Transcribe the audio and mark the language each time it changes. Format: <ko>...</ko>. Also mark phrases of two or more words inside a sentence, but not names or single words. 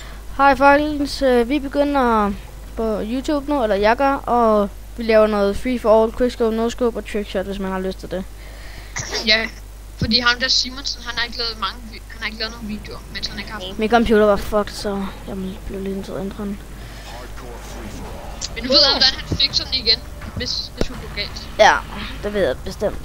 <da>Hej folkens, vi begynder på YouTube nu, eller jeg gør, og vi laver noget</da> <en>free for all, quickscope, no-scope</en> <da>og trickshot, hvis man har lyst til det. Ja, fordi ham der Simonsen, han har ikke lavet nogen videoer, mens han ikke har haft. Min computer var fucked, så jeg blev lidt nødt til at ændre den. Men du ved, hvordan han fikser den igen, hvis hun går galt. Ja, det ved jeg bestemt.</da>